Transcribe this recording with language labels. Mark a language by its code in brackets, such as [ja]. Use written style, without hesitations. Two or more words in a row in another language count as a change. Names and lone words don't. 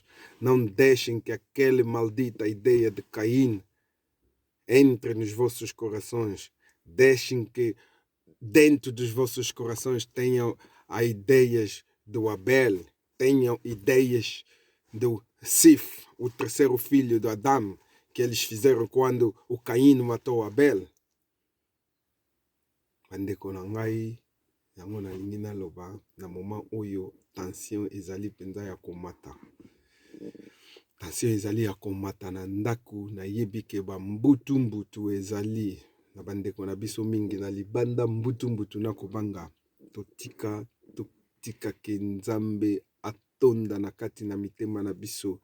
[pt] Não deixem que aquela maldita ideia de Caim entre nos vossos corações. Deixem que dentro dos vossos corações tenham as ideias do Abel, tenham ideias do Sif, o terceiro filho do Adão, que eles fizeram quando o Caim matou Abel. [ln] Bandeko na ngai yango na lingi na loba na moment oyo tension ezali penza ya komata. Tension ezali ya komata na ndaku na yebi ke ba mbutu ezali na bandeko na biso mingi na libanda mbutu na kobanga totika ke Nzambe atonda na kati na mitema na biso.